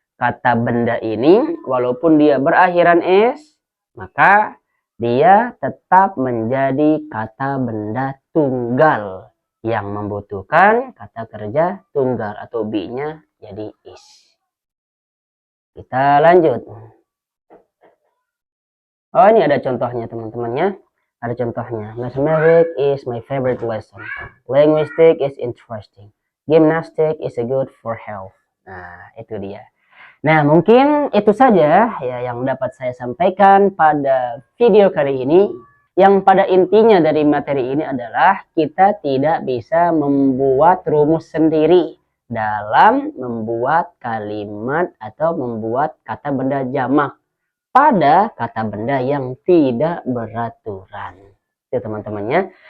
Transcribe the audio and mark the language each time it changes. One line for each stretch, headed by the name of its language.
Indonesian: kata benda ini walaupun dia berakhiran s, maka dia tetap menjadi kata benda tunggal yang membutuhkan kata kerja tunggal atau be-nya jadi is. Kita lanjut. Oh, ini ada contohnya teman-temannya. Ada contohnya.
English: Mathematics is my favorite lesson. Linguistics is interesting. Gymnastics is good for health.
Indonesian: Nah, itu dia. Nah, mungkin itu saja ya yang dapat saya sampaikan pada video kali ini. Yang pada intinya dari materi ini adalah kita tidak bisa membuat rumus sendiri dalam membuat kalimat atau membuat kata benda jamak pada kata benda yang tidak beraturan. Itu teman-temannya.